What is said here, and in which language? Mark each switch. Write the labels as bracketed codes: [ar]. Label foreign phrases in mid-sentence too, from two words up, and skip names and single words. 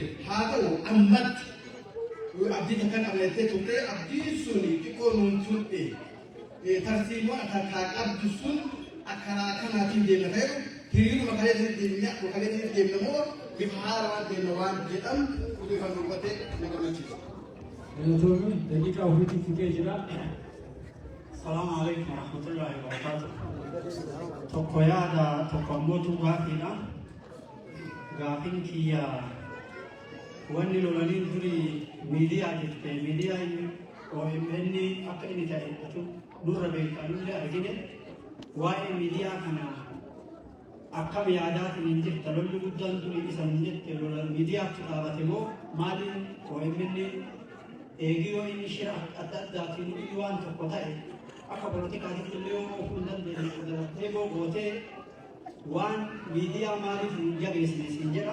[om] Haa ta'u ammatti abdii takka qabnettee turte abdiin sun xiqqoo nuun turte tarsiimoo akka qabdu sun akkaraa kanaatiin deemna ta'e hiriiruma kaleessatti deemna moo bifa haarawaan deemna waan jedhamu utuufan dubbate na gammachiisa. Galatoon daqiiqaa ofiitti fixee jira. Assalamu alaikum warahmatullahi wabarakatuh. Tokko yaada tokko ammoo gaafiidha. Gaafiin kiyya wanni lolaniin durii miidiyaa jette miidiyaan OMN akka inni ta'e nurra beekanullee argine waa'ee miidiyaa kana akkam yaadaatiin hin jirta lolli guddaan durii isan jette lolan miidiyaatti dhaabate moo maaliin OMN eegiyoo inni shira adda addaatiin waan tokko ta'e akka poolitikaatitti illee yoo ofuu hin dandeenye gootee waan miidiyaa maaliif hin jabeessine siin jedha.